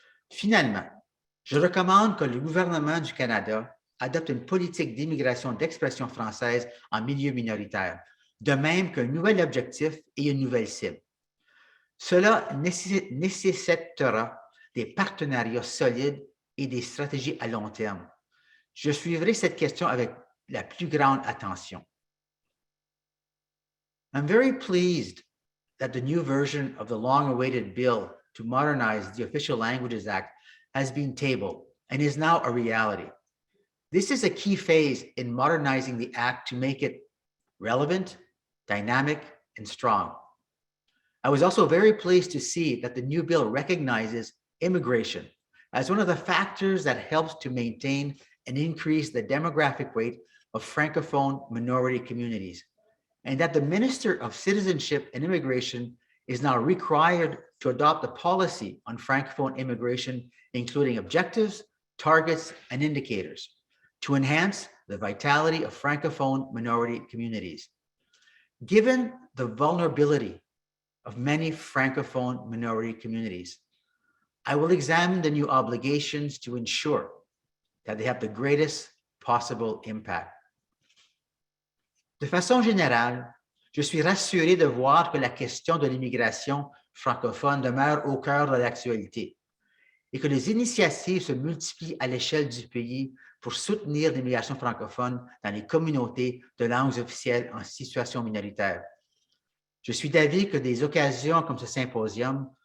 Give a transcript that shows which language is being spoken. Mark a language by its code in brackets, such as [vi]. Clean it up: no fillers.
[fr] Finalement, je recommande que le gouvernement du Canada adopte une politique d'immigration d'expression française en milieu minoritaire, de même qu'un nouvel objectif et une nouvelle cible. Cela nécessitera des partenariats solides et des stratégies à long terme. Je suivrai cette question avec la plus grande attention. [en] I'm very pleased that the new version of the long-awaited bill to modernize the Official Languages Act has been tabled and is now a reality. This is a key phase in modernizing the Act to make it relevant, dynamic, and strong. I was also very pleased to see that the new bill recognizes immigration as one of the factors that helps to maintain and increase the demographic weight of Francophone minority communities, and that the Minister of Citizenship and Immigration is now required to adopt a policy on Francophone immigration, including objectives, targets, and indicators to enhance the vitality of Francophone minority communities. Given the vulnerability of many Francophone minority communities, I will examine the new obligations to ensure that they have the greatest possible impact. [fr] De façon générale, je suis rassuré de voir que la question de l'immigration francophone demeure au cœur de l'actualité et que les initiatives se multiplient à l'échelle du pays pour soutenir l'immigration francophone dans les communautés de langues officielles en situation minoritaire. Je suis d'avis que des occasions comme ce symposium